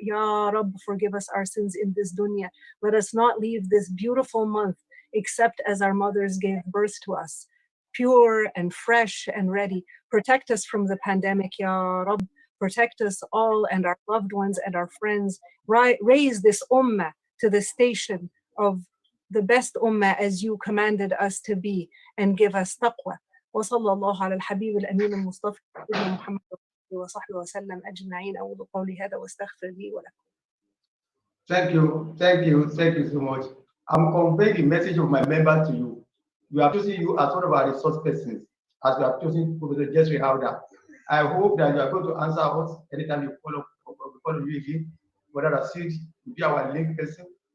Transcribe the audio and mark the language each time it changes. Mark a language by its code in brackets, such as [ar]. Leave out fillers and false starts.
[en] Ya Rabb, forgive us our sins in this dunya. Let us not leave this beautiful month except as our mothers gave birth to us, pure and fresh and ready. Protect us from the pandemic, Ya Rabb. Protect us all and our loved ones and our friends. Raise this ummah to the station of the best ummah as you commanded us to be, and give us taqwa. [ar] وصلى الله على الحبيب الأمين المصطفى محمد وصحبه وسلم أجمعين. أقول قولي هذا واستغفر لي ولكم. [en] Thank you so much. I'm conveying the message of my member to you. We have chosen you as one of our resource persons, as we have chosen Professor Jesri Hauda. I hope that you are going to answer us anytime you follow you again, whether that's it, to be our link person.